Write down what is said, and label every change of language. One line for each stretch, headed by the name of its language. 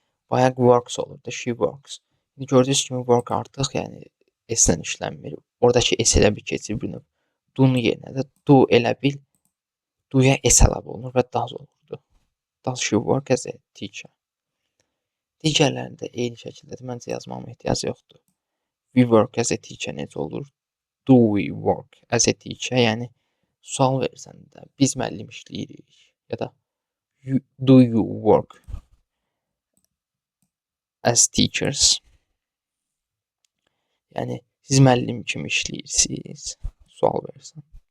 Azerbaijani: Bayaq works olurdu, she works. Gördüyünüz kimi work artıq yəni s-lə işlənmir. Oradakı s elə bil keçir bir növ. Do-nun yerinə də do elə bil do-ya s əlavə olunur və does olurdu.
English: Does she work as a teacher?
Azerbaijani: Digərlərində eyni şəkildə məncə yazmağıma ehtiyac yoxdur.
English: We work as a teacher
Azerbaijani: necə olur?
English: Do we work as a teacher? Yəni
Azerbaijani: Sual versən də biz müəllim işləyirik ya da
English: do you work as teachers?
Azerbaijani: Yəni siz müəllim kimi işləyirsiniz? Sual versən.